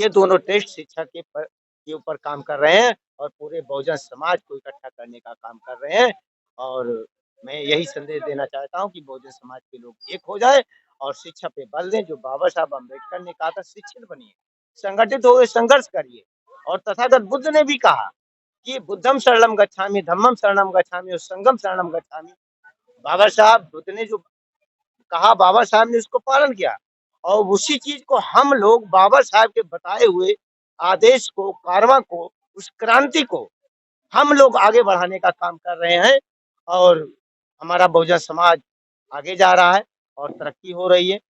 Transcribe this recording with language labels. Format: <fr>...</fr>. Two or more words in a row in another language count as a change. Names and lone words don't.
<hi>ये दोनों टेस्ट शिक्षा के ऊपर काम कर रहे हैं और पूरे बहुजन समाज को इकट्ठा करने का काम कर रहे हैं। और मैं यही संदेश देना चाहता हूं कि बहुजन समाज के लोग एक हो जाए और शिक्षा पे बल दें। जो बाबा साहब अम्बेडकर ने कहा था, शिक्षित बनिए, संगठित हो, संघर्ष करिए। और तथागत बुद्ध ने भी कहा कि</hi> <pi>बुद्धम शरणम गच्छामि, धम्मम शरणम गच्छामि</pi> <hi>और</hi> <pi>संघम शरणम गच्छामि।</pi> <hi>बाबा साहब बुद्ध ने जो कहा, बाबा साहब ने उसको पालन किया। और उसी चीज को हम लोग बाबा साहब के बताए हुए आदेश को, कारवा को, उस क्रांति को हम लोग आगे बढ़ाने का काम कर रहे हैं। और हमारा बहुजन समाज आगे जा रहा है और तरक्की हो रही है।</hi>